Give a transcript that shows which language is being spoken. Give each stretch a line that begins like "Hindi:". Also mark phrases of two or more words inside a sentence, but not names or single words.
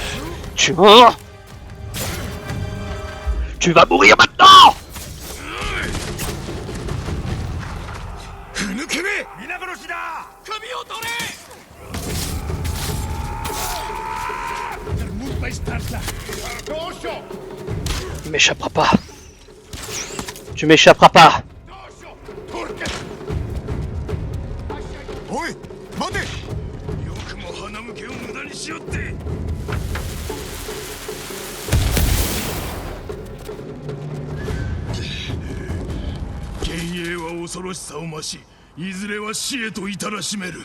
French: Tu vas mourir maintenant.
Japanese: 殺しだ。首を取れ。
French: Tu m'échapperas pas. Tu m'échapperas pas.
Japanese: おい待て。よくも花向けを無駄にしよって。幻影は恐ろしさを増し、いずれは死へと至らしめる。